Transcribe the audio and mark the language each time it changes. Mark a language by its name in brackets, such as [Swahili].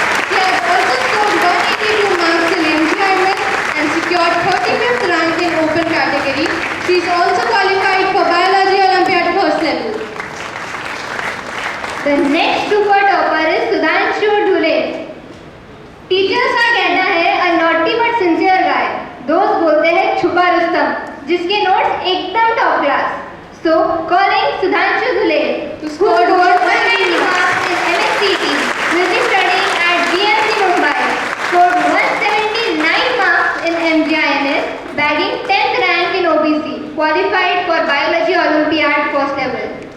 [English] She has also scored 182 marks in MGIMS and secured 35th rank in open category. She is also qualified for Biology Olympiad first level. The next super topper is Sudhanshu Dhule. [Hindi] Teachers का कहना है [English] a naughty but sincere guy. [Hindi] दोस्त बोलते हैं छुपा रुस्तम, जिसके notes एकदम top class. [English] So calling Sudhanshu Dhule, who scored 190 marks in MSCT, will be studying at GMC Mumbai. Scored 179 marks in MGINS, bagging 10th rank in OBC. Qualified for Biology Olympiad first level.